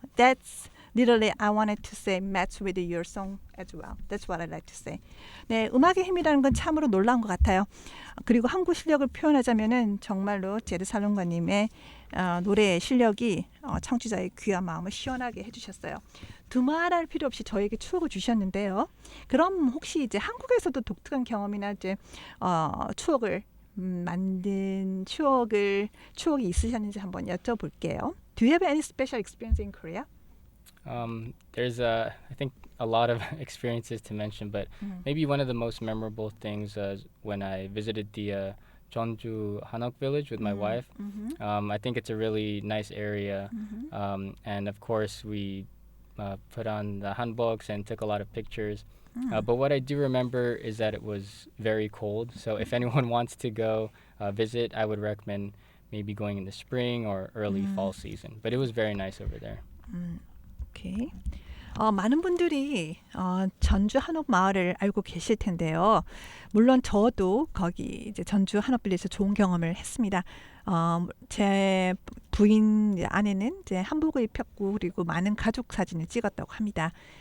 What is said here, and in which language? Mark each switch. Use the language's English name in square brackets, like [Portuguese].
[English] That's literally I wanted to say match with your song as well. That's what I like to say. [Korean] 네, 음악의 힘이라는 건 참으로 놀라운 것 같아요. 그리고 한국 실력을 표현하자면은 정말로 제드 살롱가님의 노래 실력이 청취자의 귀한 마음을 시원하게 해주셨어요. 두말할 필요 없이 저에게 추억을 주셨는데요. 그럼 혹시 이제 한국에서도 독특한 경험이나 이제 추억을 만든 추억이 있으셨는지 한번 여쭤볼게요. [English] Do you have any special experience in Korea? There's I think a lot of experiences to mention, but maybe one of the most memorable things when I visited the Jeonju Hanok village with my wife. I think it's a really nice area, and of course we put on the hanboks and took a lot of pictures. But what I do remember is that it was very cold. So if anyone wants to go visit, I would recommend maybe going in the spring or early fall season. But it was very nice over there. 오케이. [Korean] 많은 분들이 전주 한옥 마을을 알고 계실 텐데요. 물론 저도 거기 이제 전주 한옥 빌리지에서 좋은 경험을 했습니다. 제 부인 아내는 이제 한복을 입혔고 그리고 많은 가족 사진을 찍었다고 합니다.